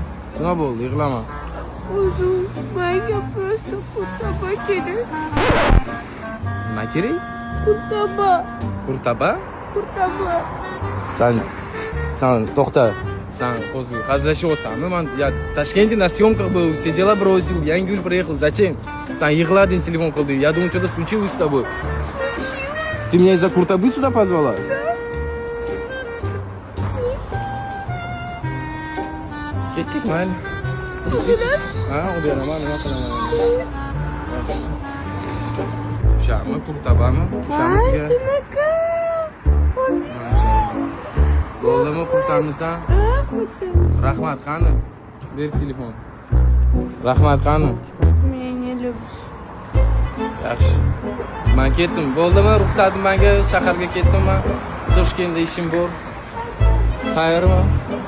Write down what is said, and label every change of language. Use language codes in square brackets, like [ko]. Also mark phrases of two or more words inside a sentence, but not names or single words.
[uz] Nima bo'ldi? Yig'lama. Uzun, menga просто kurtaba kerak. Nima kerak? Kurtaba. Kurtaba? Kurtaba. Sen to'xta. Sen hozir hazillashyapsanmi? Men Toshkentda [ru] на съемках был, сидела бросил, [uz] Yangi yil [ru] приехал. Зачем? [uz] Sen yig'lading, telefon qilding. [ru] Я думаю, что-то случилось с тобой. Ты меня из-за Kurtabы сюда позвала? [uz] Ketdik, mayli. Ha, oberaman, nima qilaman? Tushami, Kurtabami? Tushami jigar? Shunaqa. Bo'ldimi, xursandmisan? Xursandman. Rahmat, qani? Ber telefon. Rahmat, qani? [ru] Meni не любишь. [uz] Yaxshi. Men ketdim. Bo'ldimi, ruxsatim menga shaharga ketdim men. Toshkentda ishim bor. Xayrmi?